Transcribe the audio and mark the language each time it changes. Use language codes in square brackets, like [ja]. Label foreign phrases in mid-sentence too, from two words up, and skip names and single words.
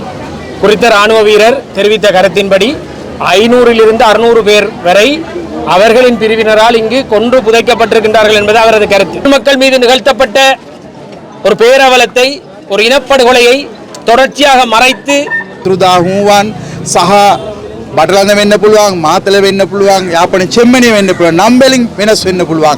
[ta] குறித்த இராணுவ வீரர் தெரிவித்த கருத்தின்படி 500 to 600 பேர் வரை அவர்களின் பிரிவினரால் இங்கு கொன்று புதைக்கப்பட்டிருக்கின்றார்கள் என்பது அவரது கருத்து. மக்கள் மீது நிகழ்த்தப்பட்ட ஒரு பேரவலத்தை, ஒரு இனப்படுகொலையை தொடர்ச்சியாக மறைத்து [si] සහ බටලඳ වෙන්න පුළුවන්, මාතල වෙන්න පුළුවන්, යාපන චෙම්මණි වෙන්න පුළුවන්, නම් වලින් වෙනස් වෙන්න පුළුවන්.